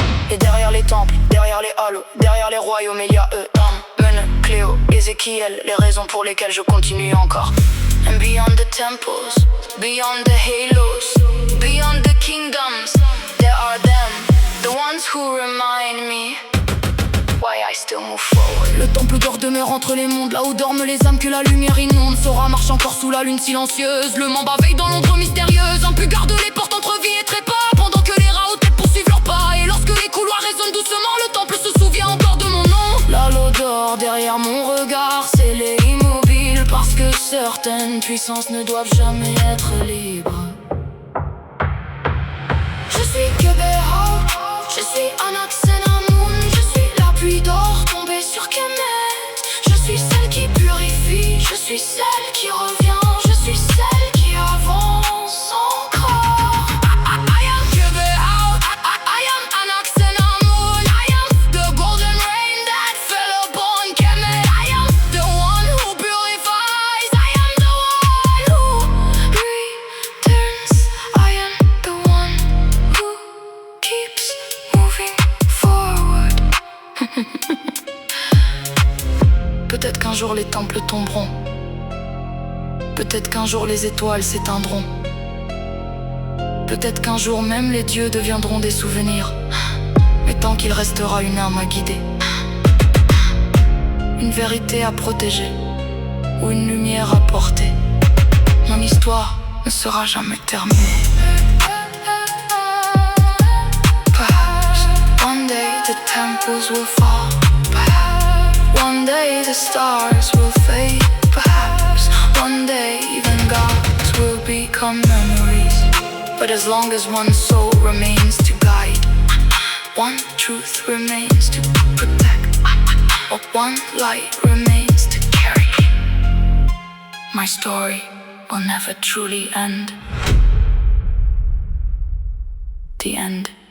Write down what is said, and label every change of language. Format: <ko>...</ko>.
<fr>Et derrière les temples, derrière les hallos, derrière les royaumes, il y a eux, Men, Cléo, Ézéchiel, les raisons pour lesquelles je continue encore.</fr> <en>And beyond the temples, beyond the halos, beyond the kingdoms, there are them, the ones who remind me why I still move forward.</en> <fr>Le temple d'or demeure entre les mondes, là où dorment les âmes que la lumière inonde. Sora marche encore sous la lune silencieuse, le mamba veille dans l'ombre mystérieuse. Un pu garde les portes entre vie et trépas, pendant que les rats aux têtes poursuivent leurs pas. Et lorsque les couloirs résonnent doucement, le temple se souvient encore de mon nom. L'halo d'or derrière mon regard, scellé immobile, parce que certaines puissances ne doivent jamais être libres. Je suis Kébéou, je suis Anaxenamoun, je suis la pluie d'or tombée sur Kemet. Je suis celle qui purifie, je suis celle qui revient, je suis celle qui avance encore.</fr> <en>I am Kébéou, I am Anaxenamoun, I am the golden rain that fell upon Kemet. I am the one who purifies, I am the one who returns. I am the one who keeps moving forward.</en> <fr>Peut-être qu'un jour les temples tomberont, peut-être qu'un jour les étoiles s'éteindront, peut-être qu'un jour même les dieux deviendront des souvenirs. Mais tant qu'il restera une âme à guider, une vérité à protéger, ou une lumière à porter, mon histoire ne sera jamais terminée.</fr> <en>Perhaps one day the temples will fall, perhaps one day the stars will fade, perhaps one day even gods will become memories. But as long as one soul remains to guide, one truth remains to protect, or one light remains to carry, my story will never truly end. The end.</en>